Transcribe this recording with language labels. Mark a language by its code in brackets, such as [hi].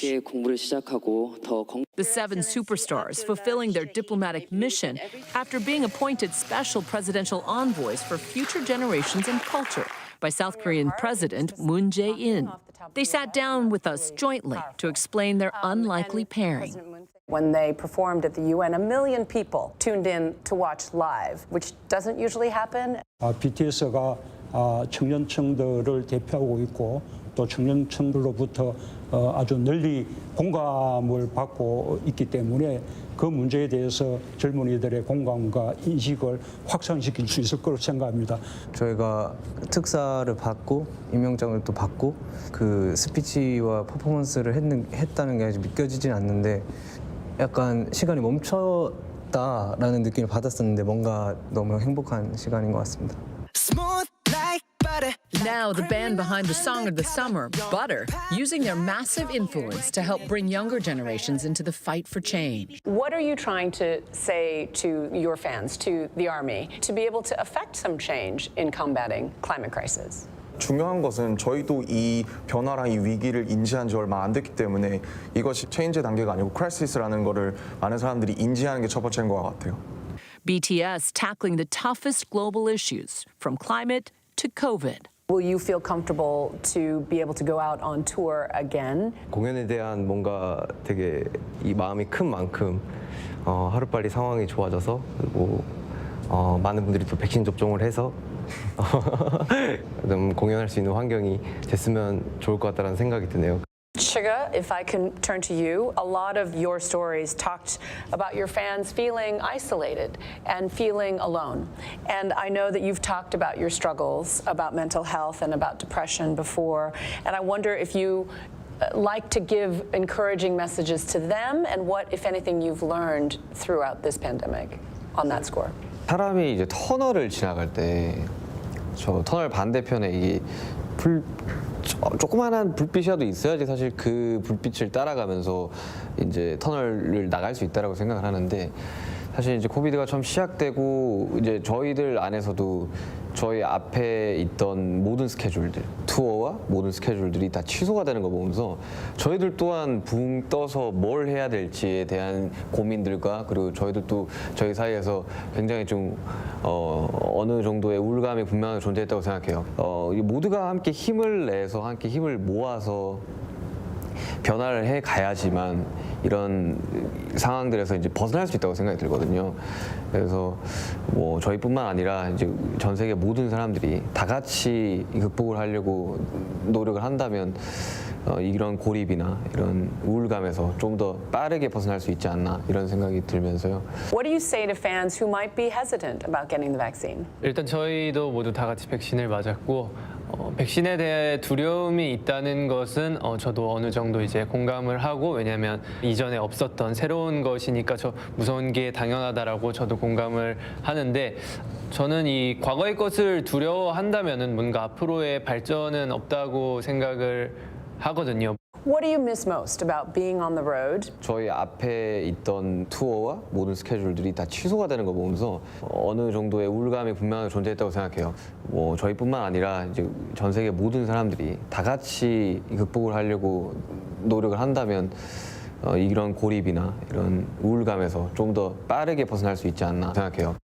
[en] The 7 superstars fulfilling their diplomatic mission after being appointed special presidential envoys for future generations and culture by South Korean President Moon Jae-in. They sat down with us jointly to explain their unlikely pairing. When they performed at the UN, 1 million people tuned in to watch live, which doesn't usually happen. [ko] BTS가 청년층들을 대표하고 있고 또 청년층들로부터 아주 널리 공감을 받고 있기 때문에 그 문제에 대해서 젊은이들의 공감과 인식을 확산시킬 수 있을 거라고 생각합니다. 저희가 특사를 받고 임명장을 또 받고 그 스피치와 퍼포먼스를 했다는 게 아직 믿겨지진 않는데 약간 시간이 멈췄다라는 느낌을 받았었는데 뭔가 너무 행복한 시간인 것 같습니다. [en] Now the band behind the song of the summer, Butter, using their massive influence to help bring younger generations into the fight for change. What are you trying to say to your fans, to the Army, to be able to affect some change in combating climate crisis? [ko] 중요한 것은 저희도 이 변화랑 이 위기를 인지한 지 얼마 안 됐기 때문에 이것이 체인지 단계가 아니고 크라이시스라는 거를 많은 사람들이 인지하는 게 첫 번째인 것 같아요. [en] BTS tackling the toughest global issues, from climate to COVID. Will you feel comfortable to be able to go out on tour again? [ko] 공연에 대한 뭔가 되게 이 마음이 큰 만큼 하루빨리 상황이 좋아져서 그리고 많은 분들이 또 백신 접종을 해서 좀 공연할 수 있는 환경이 됐으면 좋을 것 같다는 생각이 드네요. [en] Suga, if I can turn to you, a lot of your stories talked about your fans feeling isolated and feeling alone. And I know that you've talked about your struggles, about mental health and about depression before. And I wonder if you like to give encouraging messages to them and what, if anything, you've learned throughout this pandemic on that score. [ko] 사람이 이제 터널을 지나갈 때 저 터널 반대편에 이게 조그마한 불빛이라도 있어야지 사실 그 불빛을 따라가면서 이제 터널을 나갈 수 있다라고 생각을 하는데 사실 이제 코비드가 처음 시작되고 이제 저희들 안에서도 저희 앞에 있던 모든 스케줄들, 투어와 모든 스케줄들이 다 취소가 되는 거 보면서 저희들 또한 붕 떠서 뭘 해야 될지에 대한 고민들과 그리고 저희들도 저희 사이에서 굉장히 좀 어느 정도의 우울감이 분명하게 존재했다고 생각해요. 모두가 함께 힘을 내서 함께 힘을 모아서 변화를 해 가야지만 이런 상황들에서 이제 벗어날 수 있다고 생각이 들거든요. 그래서 뭐 저희뿐만 아니라 이제 전 세계 모든 사람들이 다 같이 극복을 하려고 노력을 한다면 이런 고립이나 이런 우울감에서 좀 더 빠르게 벗어날 수 있지 않나 이런 생각이 들면서요. [en] What do you say to fans who might be hesitant about getting the vaccine? [ko] 일단 저희도 모두 다 같이 백신을 맞았고 백신에 대해 두려움이 있다는 것은 저도 어느 정도 이제 공감을 하고 왜냐하면 이전에 없었던 새로운 것이니까 저 무서운 게 당연하다라고 저도 공감을 하는데 저는 이 과거의 것을 두려워한다면은 뭔가 앞으로의 발전은 없다고 생각을 하거든요. [en] What do you miss most about being on the road? [ko] 저희 앞에 있던 투어와 모든 스케줄들이 다 취소가 되는 거 보면서 어느 정도의 우울감이 분명하게 존재했다고 생각해요. 뭐 저희뿐만 아니라 이제 전 세계 모든 사람들이 다 같이 극복을 하려고 노력을 한다면 이런 고립이나 이런 우울감에서 좀 더 빠르게 벗어날 수 있지 않나 생각해요.